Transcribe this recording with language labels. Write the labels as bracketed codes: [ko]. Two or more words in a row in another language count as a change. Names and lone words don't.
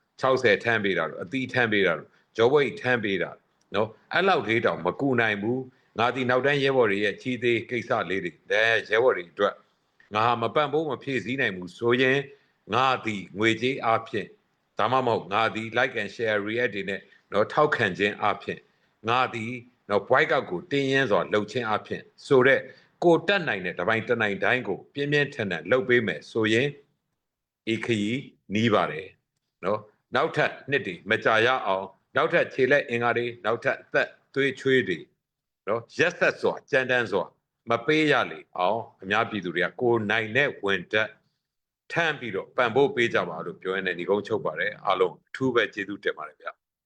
[my] 60ထမ်းပေးတာတို့အသီးထမ်းပေးတာတို့ဂျောဘွိတ်ထမ်းပေးတာနော်အဲ့လောက်လေးတောင်မကူနိုင်ဘူးငါဒီနောက်တန်းရဲဘော်တွေရဲ့ချီးသေးကိစ္စလေးတွေရဲဘော်တွေအတွက်ငါမပန့်ဖို့မဖြ ည့်ဆည်းနိုင်ဘူးဆိုရင်ငါဒီငွေကြေးအဖြစ်ဒါမှမဟုတ်ငါဒီ [en] like and share react [my] တွေနဲ့တော့ထောက်ခံခြင်းအဖြစ်ငါဒီတော့ white out ကိုတင်းရင်းစွာလှုပ်ခြင်းအဖြစ်ဆိုတော့ကိုတက်နိုင်တဲ့တပိုင်းတနိုင်တိုင်းကိုပြင်းပြင်းထန်ထန်လှုပ်ပေးမယ်ဆိုရင်ဧခရီနီးပါတယ်နော်နောက်ထပ်နှစ်တွေမကြာရအောင်နောက်ထပ်ခြေလက်အင်္ဂါတွေနောက်ထပ်အသက်သွေးချွေးတွေနော်ရက်ဆက်စွာကြမ်းတမ်းစွာမပေးရလေအောင်အများပြည်သူတွေကကိုနိုင်တဲ့ဝင်တက်ထမ်းပြီးတော့ပံ့ပိုးပေးကြပါလို့ပြောရတဲ့ညီကုန်းချုပ်ပါတယ်အားလုံးအထူးပဲကျေးဇူးတင်ပါတယ်ဗျာ